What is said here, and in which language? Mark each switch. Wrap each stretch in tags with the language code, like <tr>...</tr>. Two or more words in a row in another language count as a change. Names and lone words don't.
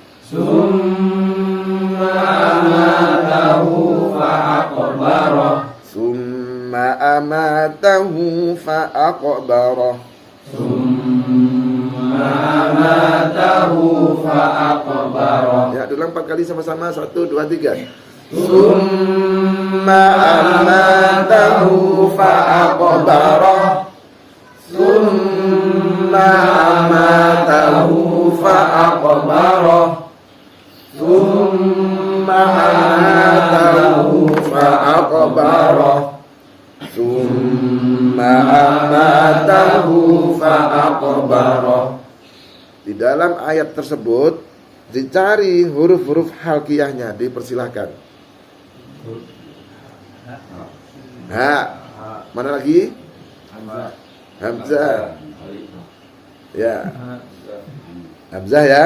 <ar>ثم أماته فأقبره. ثم أماته فأقبره. ثم أماته فأقبره.</ar> <id>Ya, ulang 4 kali sama-sama. 1, 2, 3.</id> <ar>ثم أماته فأقبره. ثم أماته فأقبره. ثم أماته فأقبره. ثم أماته فأقبره.</ar> <id>Di dalam ayat tersebut dicari huruf-huruf halqiyahnya, dipersilahkan. Ha, mana lagi? Hamzah. Ya, Hamzah ya.</id>